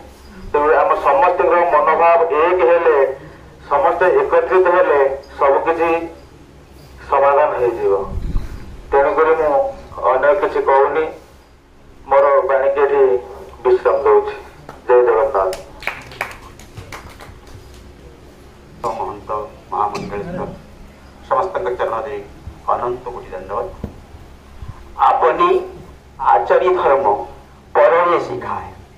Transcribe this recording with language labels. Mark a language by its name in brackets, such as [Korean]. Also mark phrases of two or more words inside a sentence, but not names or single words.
[Odia] ତ ଆମ ସମସ୍ତ ମନୋଭାବ ଏକ ହେଲେ, ସମସ୍ତ ଏକତ୍ରିତ ହେଲେ ସବୁ କିଛି ସମାଧାନ ହୋ ଯିବ। ତେଣୁକରି ମୁଁ ଅନ୍ୟ କିଛି କହୁନି, ମୋର ବାଣୀ କୁ ବିଶ୍ରାମ ଦେଉଛି। ଜୟ ଜଗନ୍ନାଥ। ମହନ୍ତ ମହାମଣ୍ଡଳେଶ୍ୱର ସମସ୍ତ ଚରଣ ଦେ ଅନନ୍ତ କୋଟି ଧନ୍ୟବାଦ। ଆପଣ ଆଚାର୍ଯ୍ୟ ଧର୍ମ ପରେ ଶିଖାଏ।